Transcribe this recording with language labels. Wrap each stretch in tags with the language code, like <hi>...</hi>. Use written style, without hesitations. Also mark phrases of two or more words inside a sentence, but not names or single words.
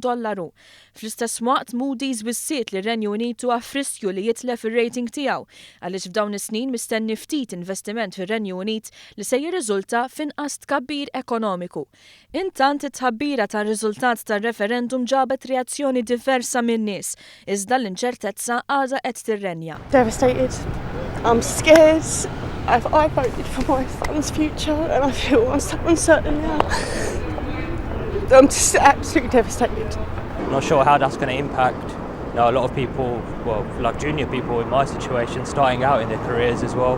<mt>Fl-istess waqt Moody's wissiet li r-Renju Unit huwa friskju li jitlef ir-rating tiegħu għaliex f'dawn is-snin mistenni ftit investiment fir-Renju Unit li se jirriżulta f'inqas tkabbir ekonomiku. Intant it-tħabbira tar-riżultat tar-referendum ġabet reazzjoni diversa min-nies, iżda l-inċertezza għadha qed tirrenja.</mt> <en>Devastated. I'm scared. I voted for my son's future and I feel uncertain now. I'm just absolutely devastated. I'm not sure how that's going to impact a lot of people, well, like junior people in my situation, starting out in their careers as well.</en>